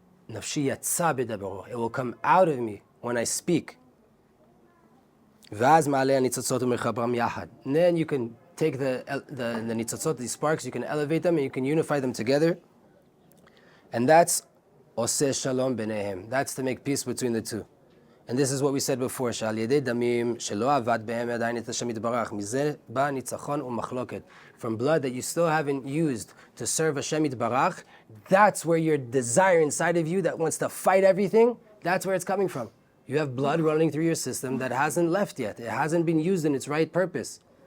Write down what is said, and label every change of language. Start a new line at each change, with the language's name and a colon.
Hebrew: Nafshi yatsa b'dabero.
English: It will come out of me when I speak.
Hebrew: Vaz ma'aleh nitzotzot u'mechabram yahad.
English: And then you can take the nitzotzot, these sparks, you can elevate them and you can unify them together. And that's
Hebrew: oseh shalom b'neihem.
English: That's to make peace between the two. And this is what we said before,
Hebrew: שעל ידי דמים שלא עבד בהם עדיין את השם יתברך, מזה בא ניצחון ומחלוקת.
English: From blood that you still haven't used to serve Hashem yitbarach, that's where your desire inside of you that wants to fight everything, that's where it's coming from. You have blood running through your system that hasn't left yet. It hasn't been used in its right purpose.